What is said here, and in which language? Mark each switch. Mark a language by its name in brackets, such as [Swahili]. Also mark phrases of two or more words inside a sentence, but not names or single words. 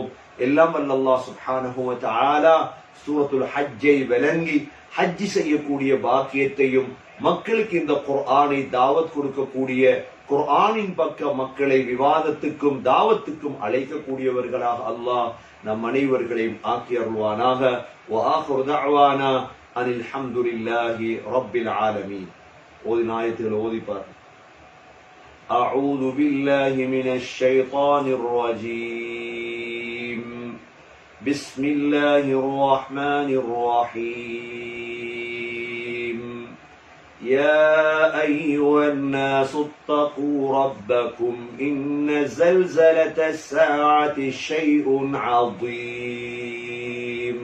[Tamil] எல்லாம் வல்ல அல்லாஹ் [Arabic] سبحانه وتعالى [Tamil] சூரத்துல் ஹஜ்ஜை விளங்கி ஹஜ் செய்யக்கூடிய பாக்கியத்தையும், மக்களுக்கு இந்த குர்ஆனை தாவத் கொடுக்கக்கூடிய, குர்ஆனின் பக்க மக்களை விவாதத்துக்கும் தாவத்துக்கும் அழைக்கக்கூடியவர்களாக அல்லாஹ் நம் அனைவர்களையும் ஆக்கி அருள்வானாக. [Arabic] وآخر دعوانا أن الحمد لله رب العالمين. [Tamil] ஓதின ஆயத்துகளை ஓதி பாருங்க. [Arabic] أعوذ بالله من الشيطان الرجيم. بسم الله الرحمن الرحيم. يا أيها الناس اتقوا ربكم إن زلزلة الساعة شيء عظيم.